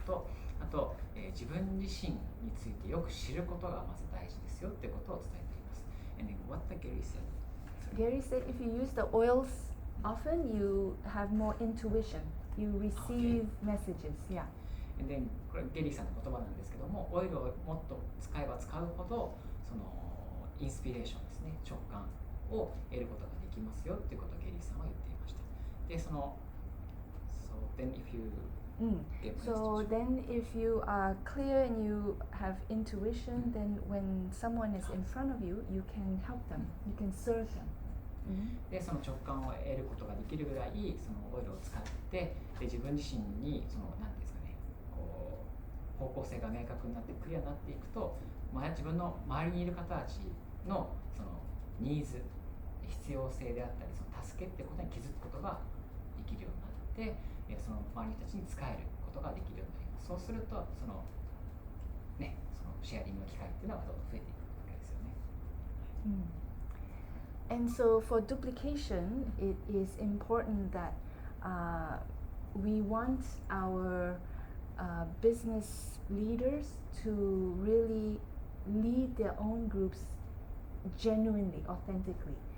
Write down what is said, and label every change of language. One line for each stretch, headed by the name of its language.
Japanese: と、あと、自分自身についてよく知ることがまず大事ですよっていうことを伝えています。
English: And then what the Gary said. Gary said if you use the oils often, you have more intuition. You receive messages. Yeah. And then
Japanese: これゲリーさんの言葉なんですけども、オイルをもっと使えば使うほどそのインスピレーションですね、直感を得ることができますよっていうことをゲリーさんは言っていました。で、その
English: So then if you get my So instruction. then if you are clear and you have intuition, then when someone is in front of you, you can help them. You can serve them.
Japanese: でその直感を得ることができるぐらいそのオイルを使ってで自分自身にその何ですかねこう方向性が明確になってクリアになっていくと、自分の周りにいる方たちのそのニーズ必要性であったりその助けってことに気づくことができるようになってその周りの人たちに使えることができるようになります。そうするとそのねそのシェアリングの機会っていうのはどんどん増えていくわけですよね。
English: And so for duplication, it is important that we want our business leaders to really lead their own groups genuinely, authentically.